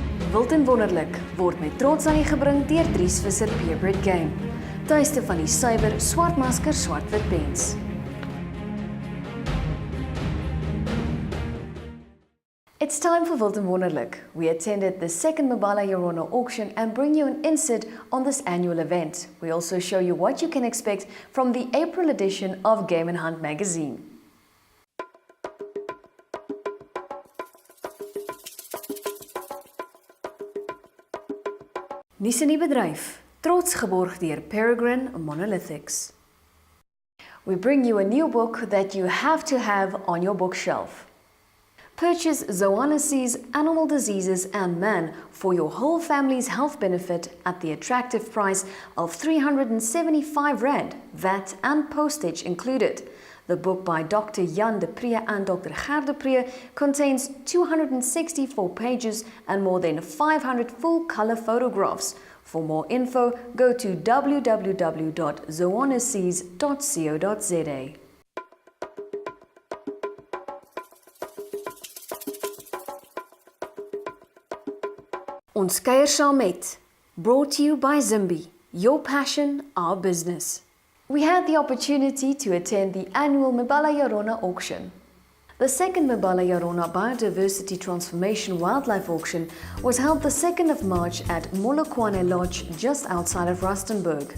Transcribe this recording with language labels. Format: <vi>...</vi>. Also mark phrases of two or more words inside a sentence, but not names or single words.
<af>Wild en Wonderlik word met trots aan u gebring deur Dries Visser Purebred Game. Tuiste van die suiwer swartmasker swart-wit pens.</af> <en>It's time for Wild and Wonderlik. We attended the second Mebala Rona auction and bring you an insert on this annual event. We also show you what you can expect from the April edition of Game and Hunt magazine.</en> <af>Nuus in die bedryf, trots geborg deur Peregrine Monolithics.</af> <en>We bring you a new book that you have to have on your bookshelf. Purchase Zoonosis, Animal Diseases and Man for your whole family's health benefit at the attractive price of R375, VAT and postage included. The book by Dr. Jan de Pre and Dr. Ger de Pre contains 264 pages and more than 500 full-color photographs. For more info, go to www.zoonosis.co.za.</en> <af>Ons kuier saam met,</af> <en>brought to you by Zimbi, your passion, our business. We had the opportunity to attend the annual Mebala Rona auction. The second Mebala Rona Biodiversity Transformation Wildlife Auction was held the 2nd of March at Molokwane Lodge just outside of Rustenburg.</en>